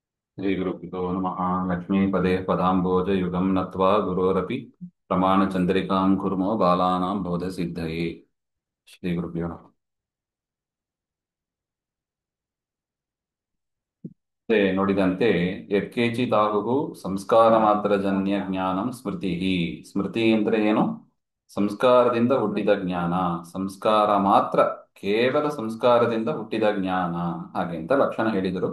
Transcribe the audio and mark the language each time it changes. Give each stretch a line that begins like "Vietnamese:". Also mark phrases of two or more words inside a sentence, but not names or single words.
Sanskrit: श्रीगुरुभ्यो नमः। लक्ष्मीपदे पदाम्बोजयुगं नत्वा गुरोरपि प्रमाणचन्द्रिकां कुर्मो बालानां बोधसिद्धये। ಶ್ರೀಗುರುಭ್ಯೋ ನಮಃ.
Kannada: ಮತ್ತೆ ನೋಡಿದಂತೆ
Sanskrit: ಯತ್ಕೇಚಿದಾಹುಃ ಸಂಸ್ಕಾರ ಮಾತ್ರ ಜನ್ಯ ಜ್ಞಾನಂ ಸ್ಮೃತಿ.
Kannada: ಸ್ಮೃತಿ ಅಂದ್ರೆ ಏನು? ಸಂಸ್ಕಾರದಿಂದ ಹುಟ್ಟಿದ ಜ್ಞಾನ. ಸಂಸ್ಕಾರ ಮಾತ್ರ, ಕೇವಲ ಸಂಸ್ಕಾರದಿಂದ ಹುಟ್ಟಿದ ಜ್ಞಾನ, ಹಾಗೆ ಅಂತ ಲಕ್ಷಣ ಹೇಳಿದರು.